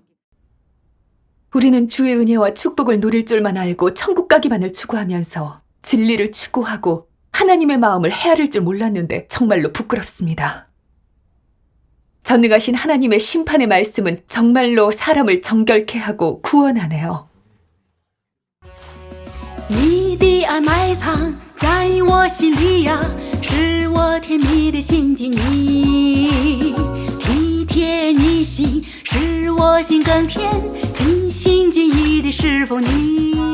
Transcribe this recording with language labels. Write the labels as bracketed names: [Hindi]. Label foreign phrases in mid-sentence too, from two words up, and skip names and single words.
[Korean] 우리는 주의 은혜와 축복을 누릴 줄만 알고 천국 가기만을 추구하면서 진리를 추구하고 하나님의 마음을 헤아릴 줄 몰랐는데 정말로 부끄럽습니다. 전능하신 하나님의 심판의 말씀은 정말로 사람을 정결케 하고 구원하네요. [Chinese] 你的爱埋藏在我心里呀，是我甜蜜的亲近你，体贴你心，使我心更甜，尽心尽意的侍奉你。